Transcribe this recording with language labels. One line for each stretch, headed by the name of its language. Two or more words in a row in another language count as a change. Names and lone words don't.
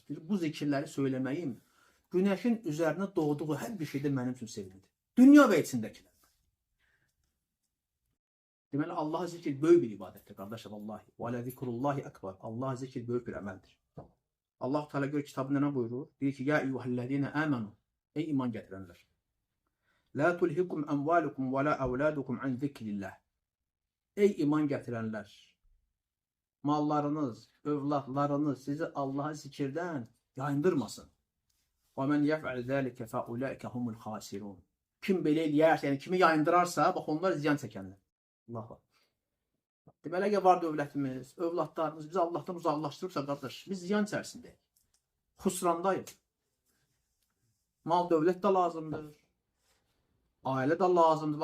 Turkish: Bu zikirleri söylemeyim. Güneşin üzerine doğduğu her bir şeyde benim için sevimlidir. Dünya ve içindekiler.
Azerbaijani: Deməli Allah'a zikir böyük bir ibadettir kardeşler vallahi.
Arabic: ولذكر الله أكبر.
Azerbaijani: Allah'a zikir böyük bir əməldir. Allah Teala gör kitabında ne buyurur?
Turkish: Diyor ki
Arabic: يا أيها الذين آمنوا.
Turkish: Ey iman getirenler.
Arabic: لا تلهكم أموالكم ولا أولادكم عن ذكر الله.
Turkish: Ey iman getirenler.
Azerbaijani: Mallarınız, övladlarınız sizi Allah'a zikirden yayındırmasın.
Arabic: وَمَنْ يَفْعَلْ ذَٰلِكَ فَاُولَٰئِكَ هُمُ الْخَاسِرُونَ.
Azerbaijani: Kim belə eləyərsə, yəni kimi yayındırarsa, bax onlar ziyan çəkənlər. Allah var. Deməli, əgər var dövlətimiz, övladlarımız bizi Allah'tan uzaqlaşdırırsa, qardaş, biz ziyan içərisindəyik. Xusrandayıq. Mal dövlət də lazımdır. Ailə də lazımdır.